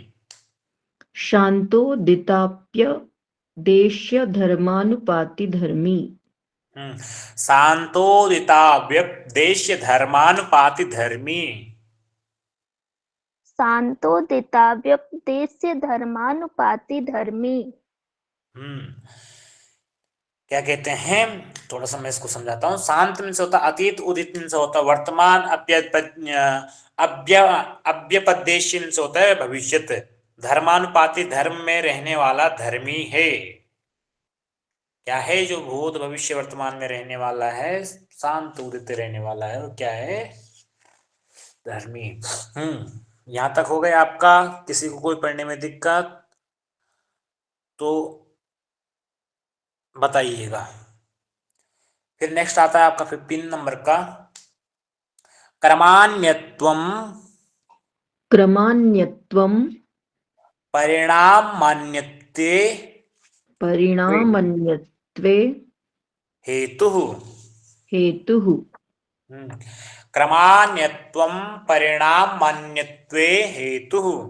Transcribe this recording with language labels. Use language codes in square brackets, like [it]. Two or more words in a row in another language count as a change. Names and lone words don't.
[sa] शांतोदिताप्य देश्य धर्मानुपाति धर्मी। शांतोदिता व्यपदेश्य धर्मानुपाति धर्मी। शांतोदिता व्यपदेश्य धर्मानुपाति धर्मी। [hi] क्या कहते हैं, थोड़ा सा मैं इसको समझाता हूँ। शांत में से होता अतीत, उदित में से होता वर्तमान, अव्यपदेश्य में से होता है भविष्यत। धर्मानुपाती धर्म में रहने वाला धर्मी है। क्या है जो भूत भविष्य वर्तमान में रहने वाला है, शांत उदित रहने वाला है, वो क्या है? धर्मी। यहां तक हो गया आपका। किसी को कोई पढ़ने में दिक्कत तो बताइएगा। फिर नेक्स्ट आता है आपका 15 नंबर का क्रमान्यत्वम [sa] क्रमान्यत्वं परिणामान्यत्वे परिणामन्यत्वे हेतुः। हेतुः। क्रमान्यत्वम परिणामान्यत्वे हेतुः।